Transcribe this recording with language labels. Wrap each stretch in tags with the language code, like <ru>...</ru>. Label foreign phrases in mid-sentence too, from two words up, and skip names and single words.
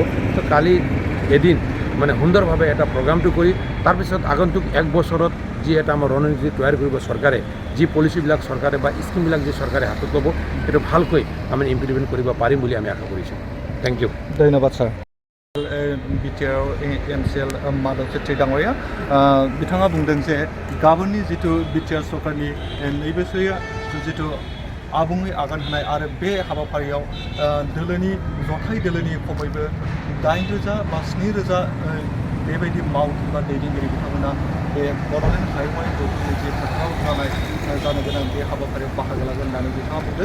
<as>তো কালি এদিন মানে সুন্দৰভাৱে এটা প্ৰগ্ৰামটো কৰি তাৰপিছত আগন্তুক 1 বছৰত যি এটা আমাৰ ৰণনীতি তৈয়াৰ কৰিব চৰকাৰে, যি পলিচিবিলাক চৰকাৰে বা স্কিমবিলাক যি চৰকাৰে হাতত ল'ব সেইটো ভালকৈ আমি ইমপ্লিমেণ্ট কৰিব পাৰিম বুলি আমি আশা কৰিছোঁ।</as> <en>Thank you.</en> <as>ধন্যবাদ ছাৰ।</as> <brx>বিটিআৰ MCL মাধৱ छेत्री ডাঙৰীয়া बिथाङा बुंदों जे गाबोननि जिथु बिटिआर सरकारनि नैबोसोया जिथु आबुङै आगान होनाय आरो बे हाबाफारियाव दोलोनि जथाय दोलोनि खमैबो 8,000 बा 7,000 बेबायदि मावथि बा दैदेनगिरि बिथांमोना बे बडलेण्ड हायुंआरि गौथुमनि जि फोथाराव जानो गोनां बे हाबाफारियाव बाहागो लागोन होननानै बिथाङा बुंदों।</brx>